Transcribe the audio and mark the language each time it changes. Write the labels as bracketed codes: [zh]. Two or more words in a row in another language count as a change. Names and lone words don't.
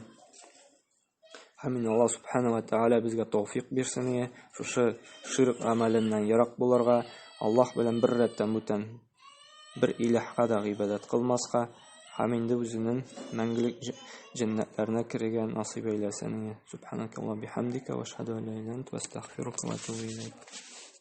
[tt] Һәм Аллаһ [ar] سبحانه وتعالى [tt] безгә тауфик бирсен, шушы ширк гамәленнән ерак булырга, Аллаһ белән бер рәттән бүтән бер илаһка да гыйбадәт кылмаска һәм инде үзенең мәңгелек җәннәтләренә керергә насыйп әйләсен. [ar] سبحانك اللهم بحمدك وأشهد أن لا إله إلا أنت أستغفرك وأتوب إليك.